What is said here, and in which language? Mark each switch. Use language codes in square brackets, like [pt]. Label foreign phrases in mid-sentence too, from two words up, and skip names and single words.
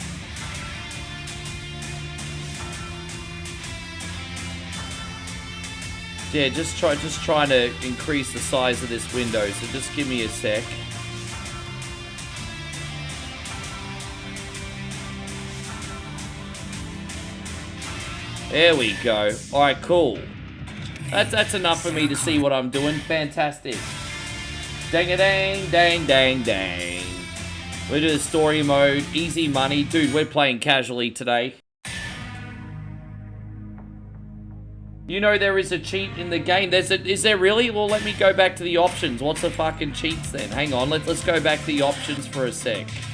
[en] Yeah, just trying to increase the size of this window, so just give me a sec. There we go. Alright, cool. That's enough for me to see what I'm doing. Fantastic. Dang-a-dang, dang, dang, dang. We're doing story mode, easy money. Dude, we're playing casually today. You know there is a cheat in the game. Is there really? Well, let me go back to the options. What's the fucking cheats then? Hang on, let's go back to the options for a sec.